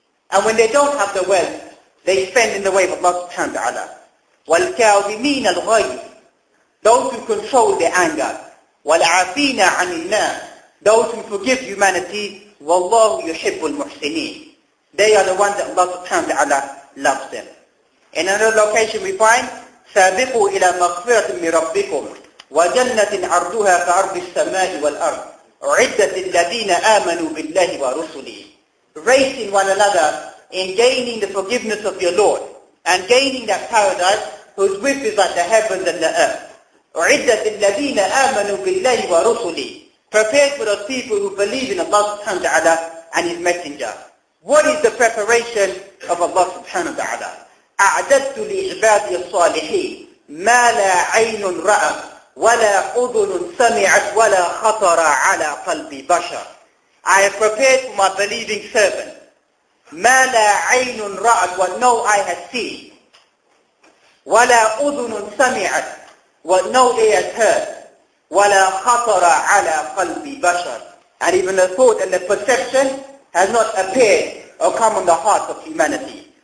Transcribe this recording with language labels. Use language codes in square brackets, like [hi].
[en] And when they don't have the wealth, they spend in the way of Allah subhanahu wa ta'ala. [ar] وَالْكَاظِمِينَ الْغَيْظَ, [en] those who control their anger. [ar] وَالْعَافِينَ عَنِ النَّاسِ, [en] those who forgive humanity. [ar] وَاللَّهُ يُحِبُّ الْمُحْسِنِينَ, [en] they are the ones that Allah subhanahu wa ta'ala loves them. In another location we find, [ar] سَابِقُوا إِلَى مَغْفِرَةٍ مِّن رَبِّكُمْ وَجَنَّةٍ عَرْضُهَا كَعَرْضِ السَّمَاءِ وَالْأَرْضِ أُعِدَّتْ لِلَّذِينَ آمَنُوا بِاللَّهِ وَرُسُلِهِ. [en] Racing one another in gaining the forgiveness of your Lord and gaining that paradise whose width is like the heavens and the earth. [ar] أُعِدَّتْ لِلَّذِينَ آمَنُوا بِاللَّهِ وَرُسُلِهِ, [en] prepared for those people who believe in Allah subhanahu wa ta'ala and His Messenger. What is the preparation of Allah subhanahu wa ta'ala? [ar] أعددت لعبادي الصالحين ما لا عين رأت ولا أذن سمعت ولا خطر على قلب بشر. [en] I have prepared for my believing servants [ar] ما لا عين رأت, [en] what no eye has seen, [ar] ولا أذن سمعت, [en] what no ear has heard, [ar] ولا خطر على قلب بشر, [en] and even the thought and the perception has not appeared or come on the hearts of humanity.